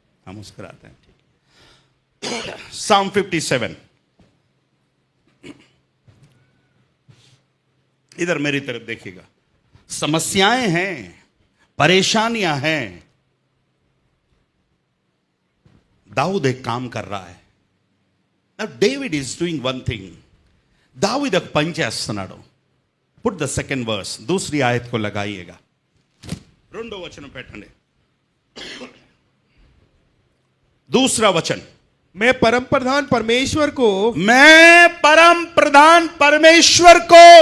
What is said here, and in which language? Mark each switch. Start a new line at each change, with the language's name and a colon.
Hindi: हाँ, मुस्कुराते हैं, ठीक। Psalm 57। इधर मेरी तरफ देखिएगा। समस्याएं हैं, परेशानियां हैं। दाऊद एक काम कर रहा है।
English: Now David is doing one thing.
Hindi: Dawood एक
Telugu: పని చేస్తున్నాడు।
English: Put the second verse,
Hindi: दूसरी आयत को लगाइएगा।
Telugu: రెండో वचन పెట్టండి।
Hindi: दूसरा वचन, मैं परम प्रधान परमेश्वर को